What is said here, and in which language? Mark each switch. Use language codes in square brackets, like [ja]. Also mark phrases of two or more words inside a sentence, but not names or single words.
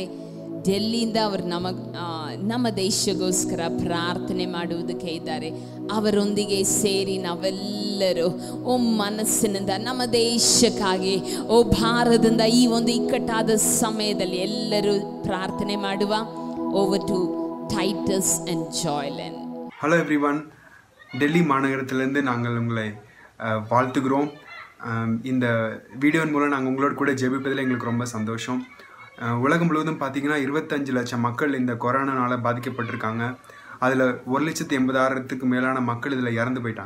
[kn] ಡೆಲ್ಲಿಯಿಂದ ಅವರು ನಮ್ಮ ದೇಶಗೋಸ್ಕರ ಪ್ರಾರ್ಥನೆ ಮಾಡುವುದಕ್ಕೆ ಇದ್ದಾರೆ. ಅವರೊಂದಿಗೆ ಸೇರಿ ನಾವೆಲ್ಲರೂ ಮನಸ್ಸಿನಿಂದ ನಮ್ಮ ದೇಶಕ್ಕಾಗಿ ಭಾರತದಿಂದ ಈ ಒಂದು ಇಕ್ಕಟ್ಟಾದ ಸಮಯದಲ್ಲಿ ಎಲ್ಲರೂ ಪ್ರಾರ್ಥನೆ ಮಾಡುವ. [en] over to Titus and Joylan. hello everyone, [ta] டெல்லி மாநகரத்திலேருந்து நாங்கள் உங்களை வாழ்த்துகிறோம். இந்த வீடியோவின் மூலம் நாங்கள் உங்களோட கூட ஜெபிப்பதில் எங்களுக்கு ரொம்ப சந்தோஷம். உலகம் முழுவதும் பார்த்திங்கன்னா 25 லட்சம் மக்கள் இந்த கொரோனானால் பாதிக்கப்பட்டிருக்காங்க. அதில் 1,80,000க்கு மேலான மக்கள் இதில் இறந்து போயிட்டாங்க.